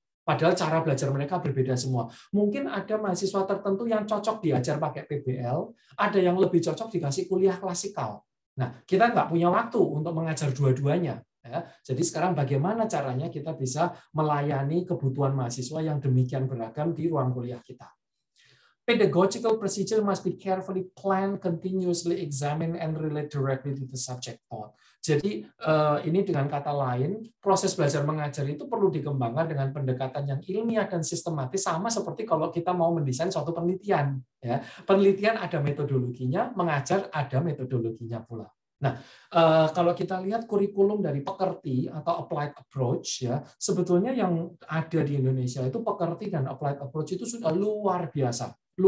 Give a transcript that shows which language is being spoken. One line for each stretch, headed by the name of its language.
Indonesian: Padahal cara belajar mereka berbeda semua. Mungkin ada mahasiswa tertentu yang cocok diajar pakai PBL, ada yang lebih cocok dikasih kuliah klasikal. Nah, kita nggak punya waktu untuk mengajar dua-duanya. Ya. Jadi sekarang bagaimana caranya kita bisa melayani kebutuhan mahasiswa yang demikian beragam di ruang kuliah kita.
English: Pedagogical procedure must be carefully planned, continuously examined, and relate directly to the subject taught.
Indonesian: Jadi ini dengan kata lain, proses belajar mengajar itu perlu dikembangkan dengan pendekatan yang ilmiah dan sistematis, sama seperti kalau kita mau mendesain suatu penelitian. Ya, penelitian ada metodologinya, mengajar ada metodologinya pula. Nah, kalau kita lihat kurikulum dari pekerti atau applied approach, ya sebetulnya yang ada di Indonesia itu pekerti dan applied approach itu sudah luar biasa.